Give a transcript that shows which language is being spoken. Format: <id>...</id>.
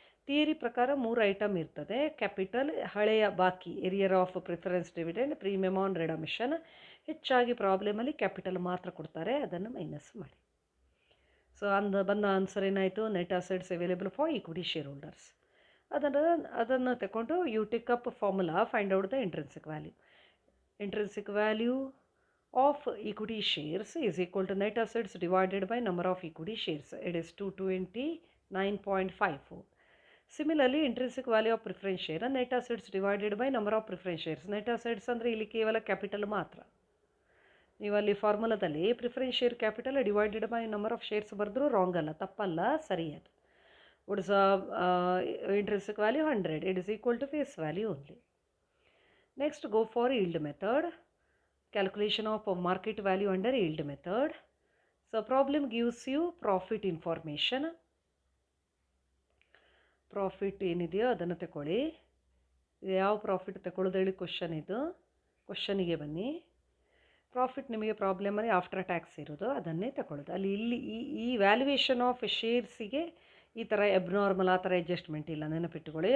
<kn>Theory ಪ್ರಕಾರ 3 item ಇರ್ತದೆ. Capital, ಹಳೆಯ ಬಾಕಿ, ಎರಿಯರ್ of preference dividend, premium on ರಿಡಮಿಷನ್. ಹೆಚ್ಚಾಗಿ ಪ್ರಾಬ್ಲಮಲ್ಲಿ ಕ್ಯಾಪಿಟಲ್ ಮಾತ್ರ ಕೊಡ್ತಾರೆ, ಅದನ್ನು ಮೈನಸ್ ಮಾಡಿ. ಸೊ ಬಂದ ಆನ್ಸರ್ ಏನಾಯಿತು?</kn> <en>Net assets available for equity shareholders.</en> <kn>ಅದನ್ನು ತಗೊಂಡು</kn> <en>You take up formula, find out the intrinsic value. Intrinsic value of equity shares is equal to net assets divided by number of equity shares. It is 229.54. Similarly intrinsic value of preference share net assets divided by number of preference shares.</en> <kn>Net assets ಅಂದರೆ ಇಲ್ಲಿ ಕೇವಲ capital ಮಾತ್ರ. ನೀವು ಅಲ್ಲಿ ಫಾರ್ಮುಲಾದಲ್ಲಿ</kn> <en>preference share capital divided by number of shares</en> <kn>ಬರೆದ್ರೂ wrong ಅಲ್ಲ, ತಪ್ಪಲ್ಲ, ಸರಿ ಅದು.</kn> <en>What is intrinsic value? 100. It is equal to face value only. Next, go for yield method. Calculation of market value under yield method. So, problem gives you profit information.</en> <kn>Profit ಏನಿದೆಯೋ ಅದನ್ನು ತಗೊಳ್ಳಿ. ಯಾವ profit ತಗೊಳ್ಳೋದು ಹೇಳಿ question ಇದು. ಕ್ವಶನಿಗೆ ಬನ್ನಿ. Profit ನಿಮಗೆ ಪ್ರಾಬ್ಲಮಲ್ಲಿ after tax ಇರೋದು, ಅದನ್ನೇ ತಗೊಳ್ಳೋದು. ಅಲ್ಲಿ ಇಲ್ಲಿ ಈ ವ್ಯಾಲ್ಯೂಯೇಷನ್ ಆಫ್ ಶೇರ್ಸಿಗೆ ಈ ಥರ ಎಬ್ನಾರ್ಮಲ್ ಆ ಥರ ಅಡ್ಜಸ್ಟ್ಮೆಂಟ್ ಇಲ್ಲ, ನೆನಪಿಟ್ಟುಕೊಳ್ಳಿ.</kn>